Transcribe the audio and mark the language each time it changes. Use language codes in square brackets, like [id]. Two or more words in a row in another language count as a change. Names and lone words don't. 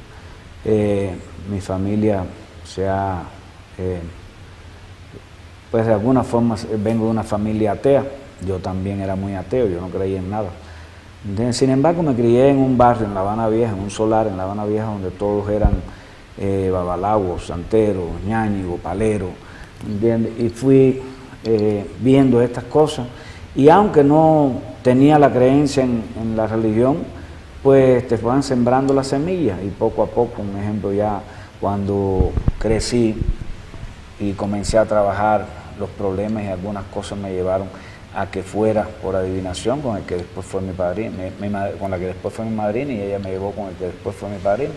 [es] Mi familia pues de alguna forma vengo de una familia atea. Yo también era muy ateo, yo no creía en nada. ¿Entiendes? Sin embargo, me crié en un barrio en La Habana Vieja, en un solar en La Habana Vieja, donde todos eran babalawos, santeros, ñáñigos, paleros, ¿entiendes? Y fui viendo estas cosas. Y aunque no tenía la creencia en la religión, pues te van sembrando las semillas. Y poco a poco, un ejemplo, ya cuando crecí y comencé a trabajar, los problemas y algunas cosas me llevaron a que fuera por adivinación con el que después fue mi padrino, con la que después fue mi madrina, y ella me llevó con el que después fue mi padrino.